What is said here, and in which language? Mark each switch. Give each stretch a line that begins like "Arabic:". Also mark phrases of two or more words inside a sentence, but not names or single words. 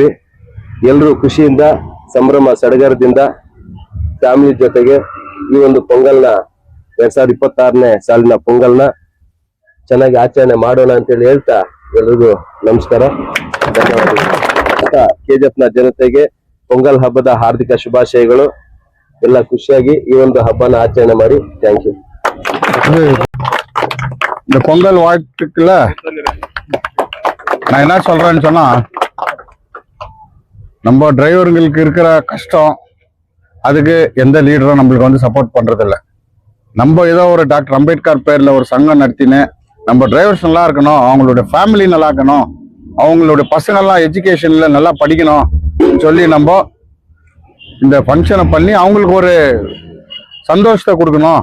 Kannada: ಎಲ್ರೂ ಖುಷಿಯಿಂದ ಸಂಭ್ರಮ ಸಡಗರದಿಂದ ಫ್ಯಾಮಿಲಿ ಜೊತೆಗೆ ಈ ಒಂದು ಪೊಂಗಲ್ನ 2026ನೇ ಸಾಲಿನ ಪೊಂಗಲ್ನ ಚೆನ್ನಾಗಿ ಆಚರಣೆ ಮಾಡೋಣ ಅಂತೇಳಿ ಹೇಳ್ತಾ ಎಲ್ರಿಗೂ ನಮಸ್ಕಾರ, ಧನ್ಯವಾದಗಳು. ಕೆಜಿಎಫ್ನ ಜನತೆಗೆ ಪೊಂಗಲ್ ಹಬ್ಬದ ಹಾರ್ದಿಕ ಶುಭಾಶಯಗಳು. ಎಲ್ಲ ಖುಷಿಯಾಗಿ ಈ ಒಂದು ಹಬ್ಬನ ಆಚರಣೆ ಮಾಡಿ.
English: thank you.
Tamil: இந்த பொங்கல் வாழ்த்துக்குள்ள நான் என்ன சொல்றேன்னு சொன்னா, நம்ம டிரைவருங்களுக்கு இருக்கிற கஷ்டம் அதுக்கு எந்த லீடரும் நம்மளுக்கு வந்து சப்போர்ட் பண்றது இல்லை. நம்ம ஏதோ ஒரு டாக்டர் அம்பேத்கர் பேர்ல ஒரு சங்கம் நடத்தினு நம்ம டிரைவர்ஸ் நல்லா இருக்கணும், அவங்களுடைய ஃபேமிலி நல்லா இருக்கணும், அவங்களுடைய பசங்கள்லாம் எஜுகேஷன்ல நல்லா படிக்கணும் சொல்லி நம்ம இந்த ஃபங்க்ஷனை பண்ணி அவங்களுக்கு ஒரு சந்தோஷத்தை கொடுக்கணும்.